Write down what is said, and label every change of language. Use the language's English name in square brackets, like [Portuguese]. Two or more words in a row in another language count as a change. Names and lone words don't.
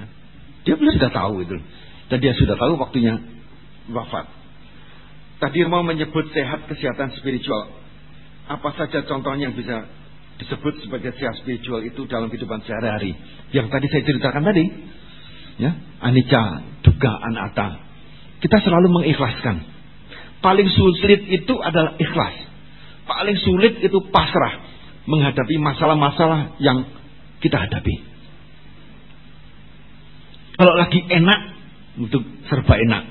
[Indonesian] Dia belum sudah tahu itu, dan dia sudah tahu waktunya wafat. Tadi mau menyebut sehat kesehatan spiritual. Apa saja contohnya yang bisa disebut sebagai sehat spiritual itu dalam kehidupan sehari-hari? Yang tadi saya ceritakan tadi, ya, [Pali] anicca, dukkha, anatta. [Indonesian] Kita selalu mengikhlaskan. Paling sulit itu adalah ikhlas. Paling sulit itu pasrah menghadapi masalah-masalah yang kita hadapi. Kalau lagi enak, itu serba enak.